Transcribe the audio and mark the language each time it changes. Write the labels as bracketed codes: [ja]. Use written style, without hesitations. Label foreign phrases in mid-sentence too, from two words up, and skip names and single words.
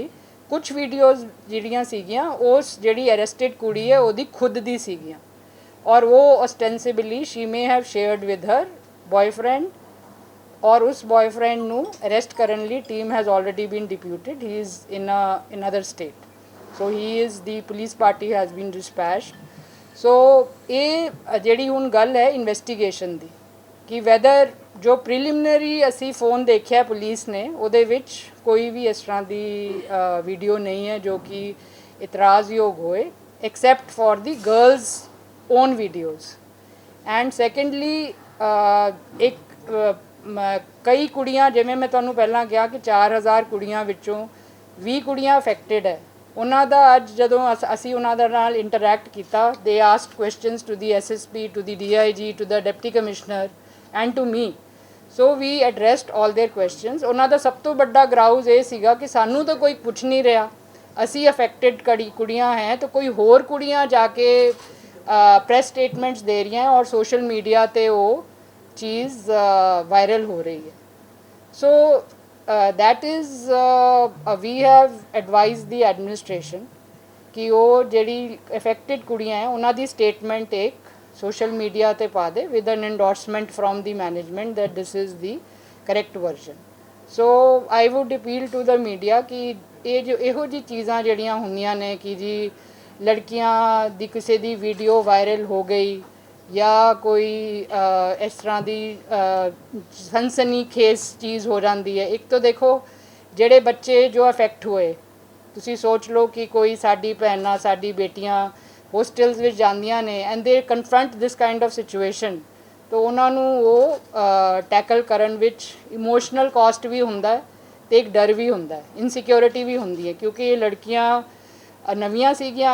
[pa] ਕੁਝ ਵੀਡੀਓਜ਼ ਜਿਹੜੀਆਂ ਸੀਗੀਆਂ ਉਸ ਜਿਹੜੀ ਅਰੈਸਟਡ ਕੁੜੀ ਹੈ ਉਹਦੀ ਖੁਦ ਦੀ ਸੀਗੀਆਂ ਔਰ ਵੋ [en] ostensibly she may have shared with her boyfriend [pa] ਔਰ ਉਸ ਬੌਇਫ੍ਰੈਂਡ ਨੂੰ ਅਰੈਸਟ ਕਰਨ ਲਈ [en] team has already been deputed. he is in another state. So he is the police party has been dispatched. [pa] So ये ਜਿਹੜੀ ਹੁਣ ਗੱਲ ਹੈ ਇਨਵੈਸਟੀਗੇਸ਼ਨ ਦੀ ਕਿ ਵੈਦਰ ਜੋ ਪ੍ਰੀਲਿਮਿਨਰੀ ਅਸੀਂ ਫੋਨ ਦੇਖਿਆ ਪੁਲਿਸ ਨੇ ਉਹਦੇ ਵਿੱਚ ਕੋਈ ਵੀ ਇਸ ਤਰ੍ਹਾਂ ਦੀ ਵੀਡੀਓ ਨਹੀਂ ਹੈ ਜੋ ਕਿ ਇਤਰਾਜ਼ਯੋਗ ਹੋਏ [en] except for the girls own videos. And secondly [pa] ਇੱਕ ਕਈ ਕੁੜੀਆਂ ਜਿਵੇਂ ਮੈਂ ਤੁਹਾਨੂੰ ਪਹਿਲਾਂ ਕਿਹਾ ਕਿ 4000 ਕੁੜੀਆਂ ਵਿੱਚੋਂ 20 ਕੁੜੀਆਂ ਅਫੈਕਟਡ ਹੈ. ਉਹਨਾਂ ਦਾ ਅੱਜ ਜਦੋਂ ਅਸੀਂ ਉਹਨਾਂ ਦੇ ਨਾਲ ਇੰਟਰੈਕਟ ਕੀਤਾ [en] they asked questions to the SSP to the DIG to the deputy commissioner and to me. so we addressed all their questions. [pa] ਉਹਨਾਂ ਦਾ ਸਭ ਤੋਂ ਵੱਡਾ ਗਰਾਊਜ਼ ਇਹ ਸੀਗਾ ਕਿ ਸਾਨੂੰ ਤਾਂ ਕੋਈ ਪੁੱਛ ਨਹੀਂ ਰਿਹਾ, ਅਸੀਂ ਅਫੈਕਟਡ ਕੁੜੀਆਂ ਹੈ ਤਾਂ ਕੋਈ ਹੋਰ ਕੁੜੀਆਂ ਜਾ ਕੇ [en] press statements [pa] ਦੇ ਰਹੀਆਂ ਔਰ [en] social media [pa] 'ਤੇ ਉਹ ਚੀਜ਼ ਵਾਇਰਲ ਹੋ ਰਹੀ ਹੈ. [en] ਸੋ that is we have advised the administration [hi] कि वो [pa] ਜਿਹੜੀ affected ਕੁੜੀਆਂ ਹੈ ਉਹਨਾਂ ਦੀ statement ਇੱਕ [en] social media [pa] ਤੇ ਪਾ ਦੇ [en] with an endorsement from the management that this is the correct version. So I would appeal to the media [pa] कि ਇਹ ਜੋ ਇਹੋ ਜਿਹੀ ਚੀਜ਼ਾਂ ਜਿਹੜੀਆਂ ਹੁੰਦੀਆਂ ਨੇ ਕਿ ਜੀ ਲੜਕੀਆਂ ਦੀ ਕਿਸੇ ਦੀ ਵੀਡੀਓ ਵਾਇਰਲ ਹੋ ਗਈ ਜਾਂ ਕੋਈ ਇਸ ਤਰ੍ਹਾਂ ਦੀ ਸਨਸਨੀ ਖੇਜ਼ ਚੀਜ਼ ਹੋ ਜਾਂਦੀ ਹੈ. ਇੱਕ ਤਾਂ ਦੇਖੋ ਜਿਹੜੇ ਬੱਚੇ ਜੋ ਅਫੈਕਟ ਹੋਏ ਤੁਸੀਂ ਸੋਚ ਲਓ ਕਿ ਕੋਈ ਸਾਡੀ ਭੈਣਾਂ ਸਾਡੀ ਬੇਟੀਆਂ ਹੋਸਟਲਸ ਵਿੱਚ ਜਾਂਦੀਆਂ ਨੇ [en] and they confront this kind of situation [pa] ਤਾਂ ਉਹਨਾਂ ਨੂੰ ਉਹ ਟੈਕਲ ਕਰਨ ਵਿੱਚ [en] emotional cost [pa] ਵੀ ਹੁੰਦਾ ਹੈ ਅਤੇ ਇੱਕ ਡਰ ਵੀ ਹੁੰਦਾ ਹੈ, ਇਨਸਿਕਿਉਰਿਟੀ ਵੀ ਹੁੰਦੀ ਹੈ ਕਿਉਂਕਿ ਇਹ ਲੜਕੀਆਂ ਨਵੀਆਂ ਸੀਗੀਆਂ.